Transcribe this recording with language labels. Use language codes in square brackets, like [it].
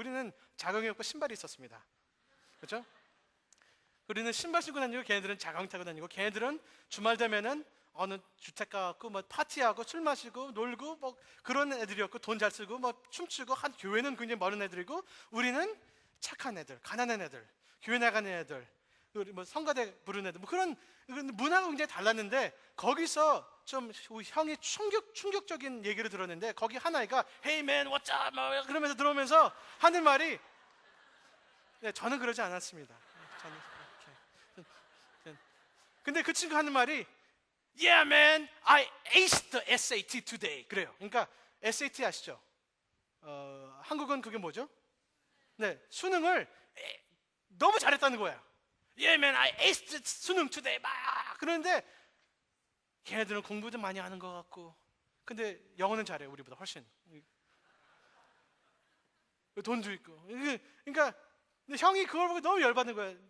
[ko] 우리는 자가용이 없고 신발이 있었습니다. 그렇죠? 우리는 신발 신고 다니고, 걔네들은 자가용 타고 다니고, 걔네들은 주말 되면은 어느 주택가 갖고 뭐 파티하고 술 마시고 놀고 뭐 그런 애들이었고, 돈 잘 쓰고 뭐 춤추고, 한 교회는 굉장히 멀은 애들이고, 우리는 착한 애들, 가난한 애들, 교회 나가는 애들, 우리 뭐 성가대 부르는 애들, 뭐 그런 문화가 굉장히 달랐는데, 거기서 좀 형이 충격적인 얘기를 들었는데, 거기 한 아이가 [en] Hey man, what's up? [ko] 뭐 그러면서 들어오면서 하는 말이, 네, 저는 그러지 않았습니다. 근데 그 친구 하는 말이 [en] Yeah man, I aced the SAT today. [ko] 그래요. 그러니까 SAT 아시죠? 한국은 그게 뭐죠? 네, 수능을 너무 잘했다는 거야. [en] Yeah man, I aced 수능 today. [ko] 막 그런데 걔네들은 공부도 많이 하는 것 같고, 근데 영어는 잘해, 우리보다 훨씬. 돈도 있고. 그러니까 근데 형이 그걸 보고 너무 열받는 거야.